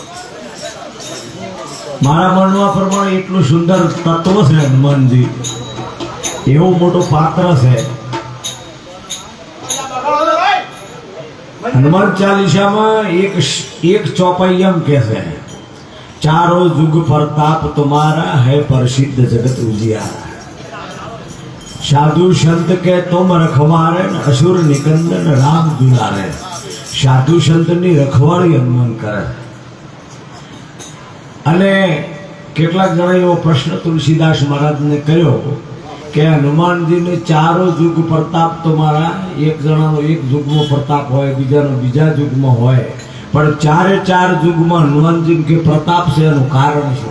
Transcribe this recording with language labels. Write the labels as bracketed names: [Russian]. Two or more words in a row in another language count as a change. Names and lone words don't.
[Gujarati] મારા મનમાં પ્રમાણે એટલું સુંદર તત્વ છે હનુમાનજી, એવો મોટો પાત્ર છે. હનુમાન ચાલીસામાં એક ચોપાઈ એમ કે છે, [Awadhi] चारो युग प्रताप तुम्हारा है प्रसिद्ध जगत उजियारा. साधु संत के तुम रखवारे असुर निकंदन राम दुलारे. [Gujarati] साधु સંતની રખવાળી હનુમાન કરે. અને કેટલાક જણા એવો પ્રશ્ન તુલસીદાસ મહારાજને કર્યો કે હનુમાનજીને ચારો યુગ પ્રતાપ તમારા, એક જણાનો એક યુગમાં પ્રતાપ હોય, બીજાનો બીજા યુગમાં હોય, પણ ચારે ચાર યુગમાં હનુમાનજી કે પ્રતાપ છે એનું કારણ છે.